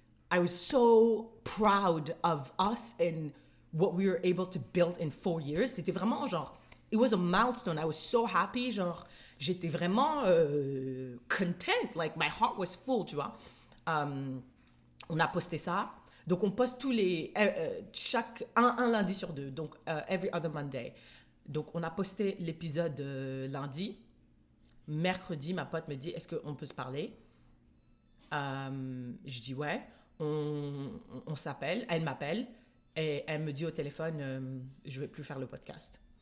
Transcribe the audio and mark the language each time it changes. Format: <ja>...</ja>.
<en>I was so proud of us and what we were able to build in 4 years.</en> <fr>C'était vraiment genre,</fr> <en>it was a milestone. I was so happy.</en> <fr>Genre, j'étais vraiment content.</fr> <en>Like, my heart was full,</en> <fr>tu vois. On a posté ça. Donc, on poste tous les... un lundi sur 2.</fr> <en>Donc, every other Monday.</en> <fr>Donc, on a posté l'épisode lundi. Mercredi, ma pote me dit, est-ce qu'on peut se parler? Je dis, ouais. On s'appelle. Elle m'appelle. Et elle me dit au téléphone, je vais plus faire le podcast.</fr>